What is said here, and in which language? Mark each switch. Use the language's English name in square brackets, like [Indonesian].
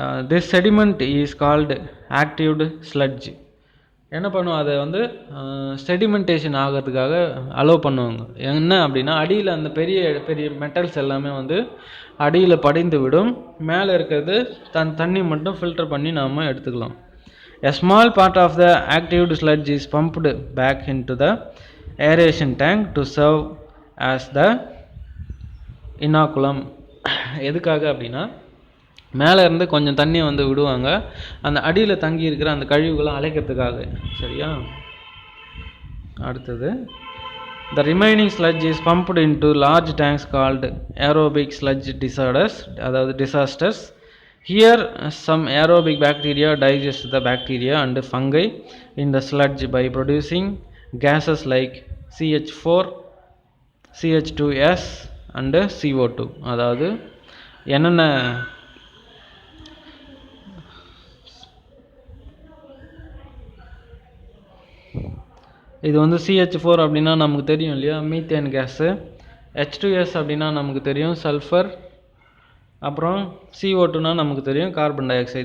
[English] This sediment is called active sludge. [Tamil] என்ன பண்ணுவோம், அதை செடிமெண்டேஷன் ஆகிறதுக்காக அலோவ் பண்ணுவாங்க. என்ன அப்படின்னா, அடியில் அந்த பெரிய பெரிய மெட்டல்ஸ் எல்லாமே அடியில் படிந்து விடும். மேலே இருக்கிறது தண்ணி மட்டும் ஃபில்டர் பண்ணி நாம் எடுத்துக்கலாம். [English] A small part of the active sludge is pumped back into the aeration tank to serve as the inoculum. [Tamil] எதுக்காக அப்படின்னா, மேலே இருந்து கொஞ்சம் தண்ணியை விடுவாங்க அந்த அடியில் தங்கி இருக்கிற அந்த கழிவுகளை அழைக்கிறதுக்காக. சரியா? அடுத்தது, [English] the remaining sludge is pumped into large tanks called aerobic sludge disasters. Here some aerobic bacteria digest the bacteria and fungi in the sludge by producing gases like CH4, CH2S and CO2. [Tamil] அதாவது என்னென்ன இது CH4 அப்படின்னா நமக்கு தெரியும் இல்லையா, methane case. H2S அப்படின்னா நமக்கு தெரியும், சல்ஃபர். அப்புறம் CO2னா நமக்கு தெரியும், கார்பன் டை ஆக்சைடு.